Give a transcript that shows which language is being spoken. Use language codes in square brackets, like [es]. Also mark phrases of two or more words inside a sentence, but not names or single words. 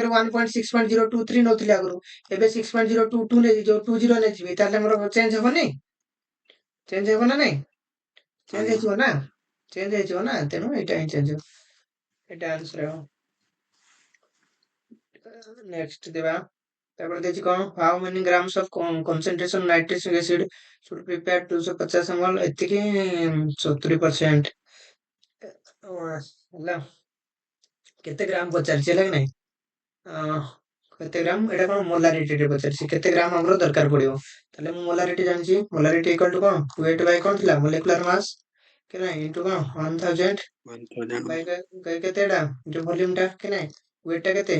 [or] ଜାଗାରେ 1.6.023 ନଉଥିଲି ଆଗରୁ ଏବେ 6.022 ନେଇ ଯୋଉ 20 ନେଇଯିବି ତାହେଲେ ଆମର ଚେଞ୍ଜ ହବନି ଚେଞ୍ଜ ହେବ ନା ନାଇଁ ଚେଞ୍ଜ ଆଜ୍ଞା ହେଇଯିବ ନା ଚେଞ୍ଜ ହେଇଯିବ ନା ତେଣୁ ଏଇଟା ହିଁ ଚେଞ୍ଜ ହେବ ଏଇଟା ଆନ୍ସର ହେବ ନେକ୍ସଟ ଦେବା ତାପରେ ଦେଇଛି କଣ [en] how many grams of concentration nitric acid should prepare 250 ml [or] ଏତିକି 70% ହେଲା କେତେ ଗ୍ରାମ ପଚାରିଛି ହେଲା କି ନାଇଁ କେତେ ଗ୍ରାମ ଏଇଟା କଣ ମୋଲାରିଟି ରେ ପଚାରିଛି କେତେ ଗ୍ରାମ ଆମର ଦରକାର ପଡିବ ତାହେଲେ ମୁଁ ମୋଲାରିଟି ଜାଣିଛି [en] molarity equal to [or] କଣ [en] weight by [or] କଣ ଥିଲା [en] molecular mass [or] କି ନାଇଁ ଇଣ୍ଟୁ କଣ 1000 ବାଇ କେତେ ଏଟା ଯୋଉ ଭଲ୍ୟୁମ ଟା କି ନାଇଁ ୱେଟ୍ ଟା କେତେ